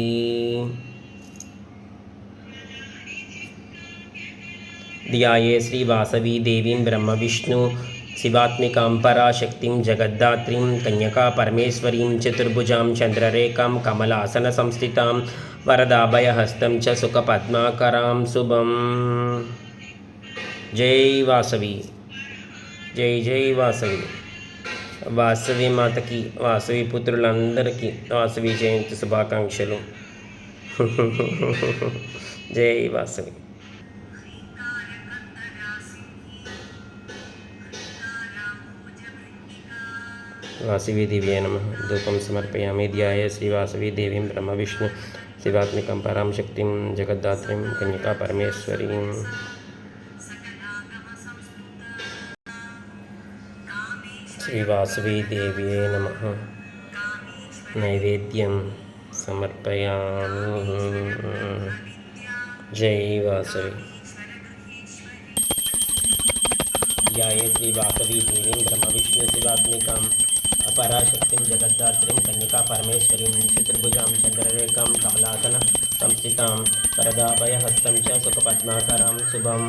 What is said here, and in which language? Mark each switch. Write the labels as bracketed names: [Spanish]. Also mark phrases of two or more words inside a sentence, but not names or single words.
[Sanskrit] ध्याये श्रीवासवी देवीं ब्रह्मविष्णु शिवात्मिकां पराशक्तिं जगद्धात्रीं कन्यका परमेश्वरीं चतुर्भुजां चन्द्ररेखां कमलासनसंस्थितां वरदाभयहस्तं च सुखपद्माकरां शुभम्। जय वासवी, जय जय वासवी। [Telugu] వాసవి మాతకి, వాసవి పుత్రులందరికీ వాసవి జయంతి శుభాకాంక్షలు. జై వాసవి. [Sanskrit] వాసవి దివ్యై నమః. ధూపం సమర్పయామి. ధ్యాయే శ్రీవాసవి దేవీం బ్రహ్మవిష్ణు శివాత్మికం పరాం శక్తిం జగద్ధాత్రీం కన్యకా పరమేశ్వరీం. श्रीवासवी देव्यै नमः. नैवेद्यं समर्पयामि. जय वासवी. ध्याये श्रीवासवी देवीं ब्रह्मविष्णुशिवात्मिकां अपराशक्तिं जगद्धात्रीं कन्यका परमेश्वरीं चतुर्भुजां चन्द्ररेखां कमलासन संस्थितां वरदाभयहस्तं च सुखपद्माकरां शुभम्।